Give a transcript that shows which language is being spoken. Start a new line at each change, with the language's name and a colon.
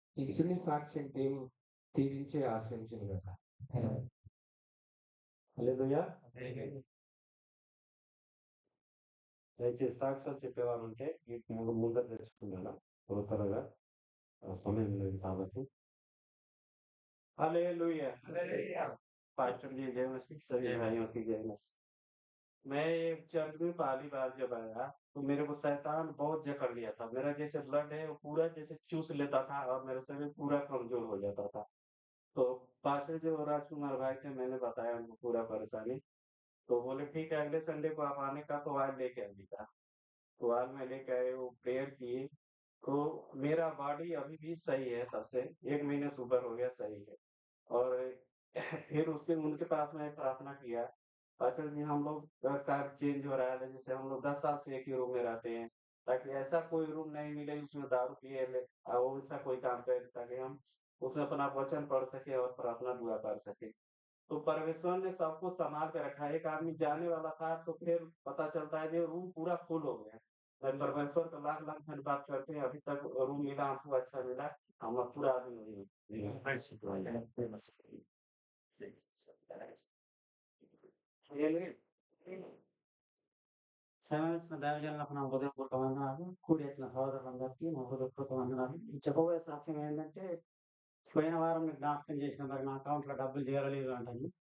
Telugu: ఈ చిన్న సాక్ష్యం దేవుడు దీవించి ఆశ్రయించింది కదా. హల్లెలూయా. దయచేసి సాక్ష్యాలు చెప్పేవారు ఉంటే ముందర తెచ్చుకున్నాను త్వరగా, సమయం లేదు కాబట్టి.
Hindi: हालेलुया। पास्टर जी जय मसीह, सभी भाइयों की जय मसीह। मैं एक चर्च में पहली बार जब आया तो मेरे को शैतान बहुत जकड़ लिया था। मेरा जैसे ब्लड है वो पूरा जैसे चूस लेता था और मेरा शरीर पूरा कमजोर हो जाता था। तो पास्टर जो राजकुमार भाई थे, मैंने बताया उनको पूरा परेशानी। तो बोले ठीक है अगले संडे को आप आने का, तो आज लेके आने का। तो आज मैं लेके आए, वो प्रेयर किए तो मेरा बॉडी अभी भी सही है। तब से 1 महीने से ऊपर हो गया, सही है। और फिर उसके उनके पास में प्रार्थना किया, पास्टर जी हम लोग का चेंज हो रहा है, जैसे हम लोग 10 साल से एक ही रूम में रहते हैं, ताकि ऐसा कोई रूम नहीं मिले उसमें दारू पिए ले और ऐसा कोई काम करे, ताकि हम उसमें अपना वचन पढ़ सके और प्रार्थना दुआ कर सके। तो परमेश्वर ने सब कुछ संभाल के रखा। एक आदमी जाने वाला था तो फिर पता चलता है कि रूम पूरा फुल हो गया। मैं परमेश्वर का लाख-लाख धन्यवाद करते हैं, अभी तक रूम मिला हमको, अच्छा मिला। हम अब पूरा आदमी नहीं
Telugu: సమయమిచ్చిన దైవజనులకు నా హృదయపూర్వక వందనాలు. కూడి వచ్చిన సహోదరులందరికీ నా హృదయపూర్వక వందనాలు. చెప్పబోయే సాక్ష్యం ఏంటంటే, పోయిన వారం మీరు జ్ఞాపకం చేసిన మరి నా అకౌంట్‌లో డబ్బులు చేరలేదు అంటాను.